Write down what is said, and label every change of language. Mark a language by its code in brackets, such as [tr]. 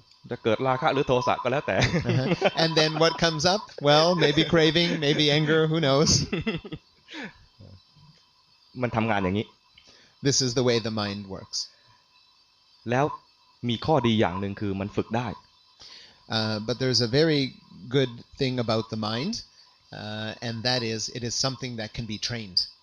[th] จะเกิดราคะหรือโทสะก็แล้วแต่ [en] And then what comes up? Well, maybe craving, maybe anger, who knows? [th] มันทำงานอย่างนี้ [en] This is the way the mind works. [th] แล้วมีข้อดีอย่างหนึ่งคือมันฝึกได้ [en] But there's a very good thing about the mind, and that is it is something that can be trained.